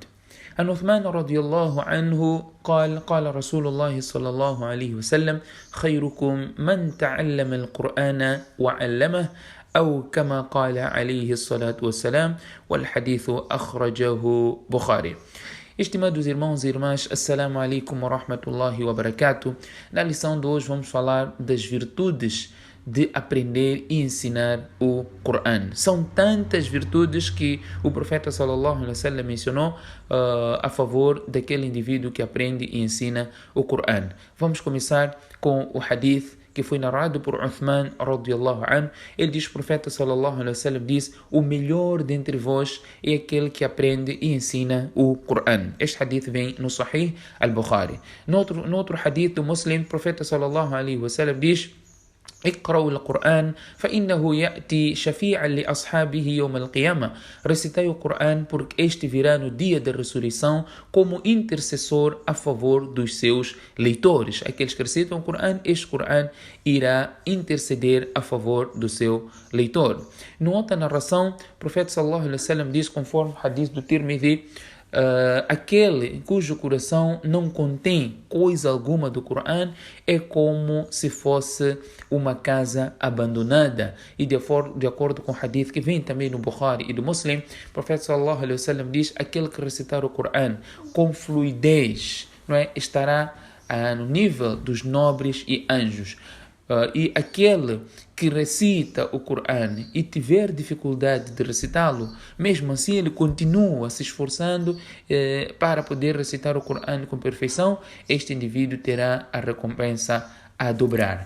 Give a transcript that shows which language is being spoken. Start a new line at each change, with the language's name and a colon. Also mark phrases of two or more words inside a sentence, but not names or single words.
Arabic: عن عثمان رضي الله عنه قال رسول الله صلى الله عليه وسلم خيركم من تعلم القرآن وعلمه أو كما قال عليه الصلاة والسلام والحديث أخرجه بخاري.
Portuguese: Estimados irmãos e irmãs,
Arabic: السلام عليكم ورحمة الله وبركاته.
Portuguese: Na lição de hoje vamos falar das virtudes de aprender e ensinar o Coran. São tantas virtudes que o profeta
Arabic: صلى الله عليه وسلم
Portuguese: mencionou a favor daquele indivíduo que aprende e ensina o Coran. Vamos começar com o hadith que foi narrado por Uthman
Arabic: رضي الله عنه.
Portuguese: Ele diz, o profeta
Arabic: صلى الله عليه وسلم
Portuguese: diz: o melhor dentre vós é aquele que aprende e ensina o Coran. Este hadith vem no Sahih al-Bukhari. No outro hadith do Muslim, o profeta
Arabic: صلى الله عليه وسلم
Portuguese: diz:
Arabic: اقرأوا القرآن فإنه يأتي شفيعا لأصحابه يوم القيامة.
Portuguese: Recitai o Coran porque este virá no dia da ressurreição como intercessor a favor dos seus leitores. Aqueles que recitam o Coran, este Coran irá interceder a favor do seu leitor. Numa outra narração, o profeta
Arabic: صلى الله عليه وسلم
Portuguese: diz, conforme o hadith do Tirmidhi, aquele cujo coração não contém coisa alguma do Coran é como se fosse uma casa abandonada. E de acordo com o hadith que vem também no Bukhari e do Muslim, o profeta
Arabic: صلى الله عليه وسلم
Portuguese: diz: aquele que recitar o Coran com fluidez, não é, estará no nível dos nobres e anjos. E aquele que recita o Coran e tiver dificuldade de recitá-lo, mesmo assim ele continua se esforçando para poder recitar o Coran com perfeição, este indivíduo terá a recompensa a dobrar.